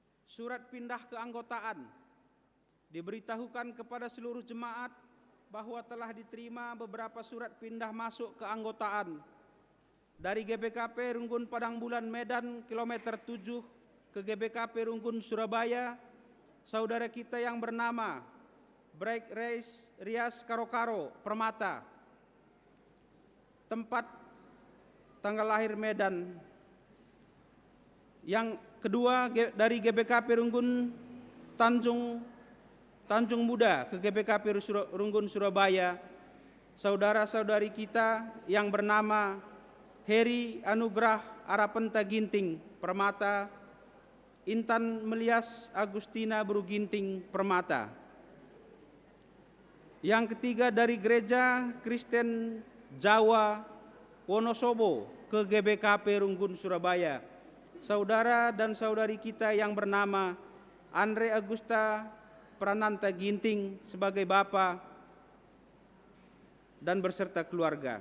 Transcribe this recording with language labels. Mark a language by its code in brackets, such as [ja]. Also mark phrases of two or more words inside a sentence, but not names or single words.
[id] Surat pindah keanggotaan. Diberitahukan kepada seluruh jemaat bahwa telah diterima beberapa surat pindah masuk keanggotaan dari GBKP Runggun Padang Bulan Medan kilometer 7 ke GBKP Runggun Surabaya, saudara kita yang bernama Break Reis Rias Karokaro Permata, tempat tanggal lahir Medan. Yang kedua dari GBKP Runggun Tanjung Muda ke GBKP Runggun Surabaya, saudara-saudari kita yang bernama Heri Anugrah Arapenta Ginting Permata, Intan Melias Agustina Bru Ginting Permata. Yang ketiga dari Gereja Kristen Jawa Wonosobo ke GBKP Runggun Surabaya, saudara dan saudari kita yang bernama Andre Agusta Prananta Ginting sebagai bapa dan berserta keluarga.